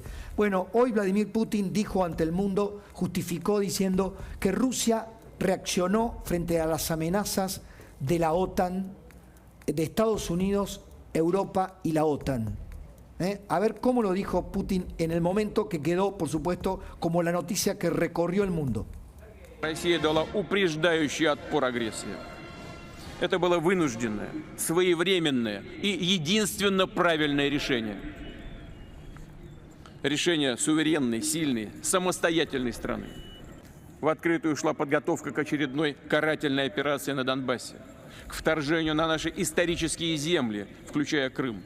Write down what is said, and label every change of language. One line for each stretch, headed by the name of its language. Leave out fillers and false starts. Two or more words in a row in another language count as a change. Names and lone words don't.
Spanish: Bueno, hoy Vladimir Putin dijo ante el mundo, justificó diciendo que Rusia reaccionó frente a las amenazas de la OTAN, de Estados Unidos, Europa y la OTAN. A ver cómo lo dijo Putin en el momento que quedó, por supuesto, como la noticia que recorrió el mundo.
Russian: Россия дала упреждающий отпор агрессии. Это было вынужденное, своевременное и единственно правильное решение. Решение суверенной, сильной, самостоятельной страны. В открытую шла подготовка к очередной карательной операции на Донбассе, к вторжению на наши исторические земли, включая Крым.